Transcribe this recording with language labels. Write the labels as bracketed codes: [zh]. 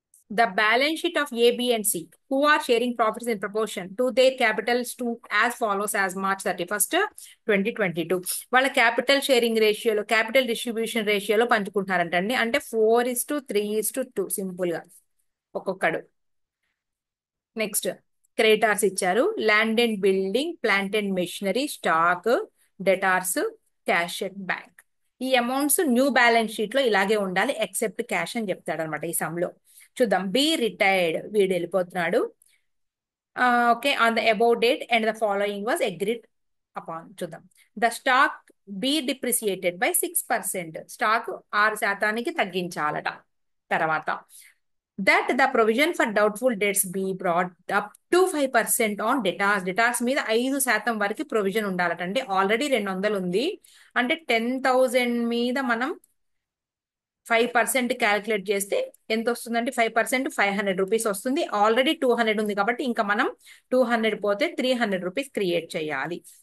[en] The balance sheet of A, B, and C, who are sharing profits in proportion to their capitals to as follows as March 31st, 2022. వాళ్ళ capital sharing రేషియోలో, capital distribution రేషియోలో [te] పంచుకుంటున్నారంటండి. అంటే 4:3:2 simple గా ఒక్కొక్కడు. [en] next creditors [te] ఇచ్చారు, [en] Land and building, plant and machinery, stock, debtors, cash and bank. [te] ఈ amounts new balance sheet లో ఇలాగే ఉండాలి ఎక్సెప్ట్ క్యాష్ అని చెప్తాడు అనమాట ఈ సమ్ లో. చూద్దాం. [en] B retired, [te] వీడు వెళ్ళిపోతున్నాడు. [en] Okay, on the above date and the following was agreed upon. [te] చూద్దాం. [en] The stock be depreciated by 6%. [te] Stock 6% తగ్గించాలట. తర్వాత [en] that the provision for doubtful debts be brought up to 5% on debtors. [te] Debtors మీద 5% వరకు provision ఉండాలటండి. Already 200 ఉంది అంటే 10,000 మీద మనం 5% calculate చేస్తే ఎంత వస్తుందంటే 5% 500 రూపీస్ వస్తుంది. ఆల్రెడీ 200 ఉంది కాబట్టి ఇంకా మనం 200 పోతే 300 రూపీస్ క్రియేట్ చేయాలి.